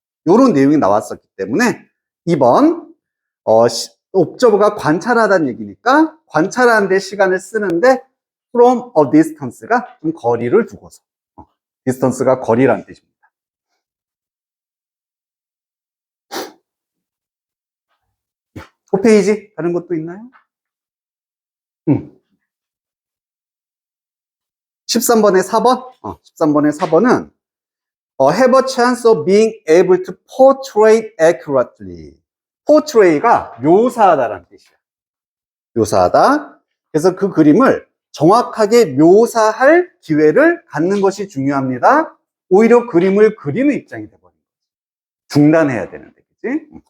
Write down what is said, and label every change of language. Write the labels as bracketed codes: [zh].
[ko] 요런 내용이 나왔었기 때문에 2번 옵저버가 관찰하다는 얘기니까 관찰하는 데 시간을 쓰는데 [en] from a distance [ko] 가 좀 거리를 두고서 distance가 거리라는 뜻입니다. 그 페이지 다른 것도 있나요? 13번의 4번 13번의 4번은 [en] have a chance of being able to portray accurately. [ko] portray가 묘사하다라는 뜻이야. 묘사하다. 그래서 그 그림을 정확하게 묘사할 기회를 갖는 것이 중요합니다. 오히려 그림을 그리는 입장이 돼버린 거지. 중단해야 되는데, 그치?